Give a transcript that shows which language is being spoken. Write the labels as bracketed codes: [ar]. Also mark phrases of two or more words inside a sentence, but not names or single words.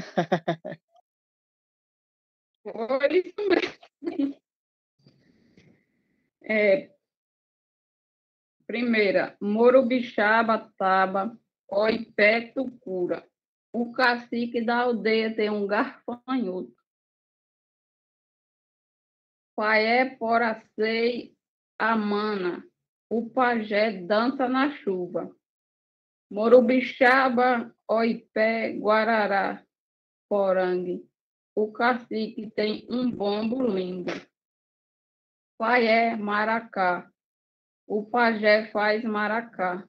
[pt] Foi isso mesmo. Primeira, [tpw] Morubixaba, Taba, Oipé, Tucura. [pt] O cacique da aldeia tem um garfanhoto. [tpw] Paé, Poracei, Amana. [pt] O pajé dança na chuva. [tpw] Morubixaba, Oipé, Guarará, Porangue. [pt] O cacique tem um bombo lindo. Paé, Maracá. O pajé faz maracá.